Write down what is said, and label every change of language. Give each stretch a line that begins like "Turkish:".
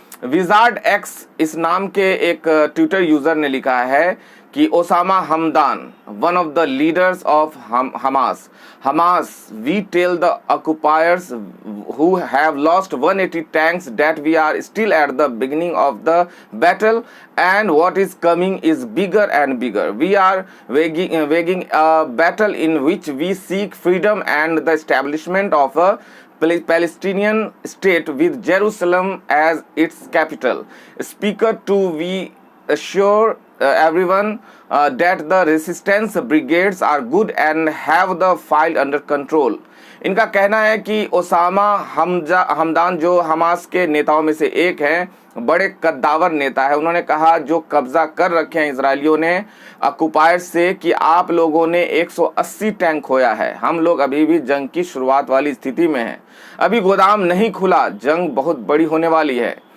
Hindi: Wizard x इस नाम के एक ट्विटर यूजर ने लिखा है कि
English: Osama Hamdan, one of the leaders of Hamas, we tell the occupiers who have lost 180 tanks that we are still at the beginning of the battle and what is coming is bigger and bigger. We are waging a battle in which we seek freedom and the establishment of a Palestinian state with Jerusalem as its capital. Speaker 2, we assure everyone that the resistance brigades are good and have the fight under control.
Hindi: इनका कहना है कि Osama Hamdan जो Hamas के नेताओं में से एक हैं, बड़े कद्दावर नेता है। उन्होंने कहा जो कब्जा कर रखे हैं इजरायलियों ने ऑक्युपायर्स से कि आप लोगों ने 180 टैंक खोया है। हम लोग अभी भी जंग की शुरुआत वाली स्थिति में हैं। अभी गोदाम नहीं खुला, जंग बहुत बड़ी होने वाली है।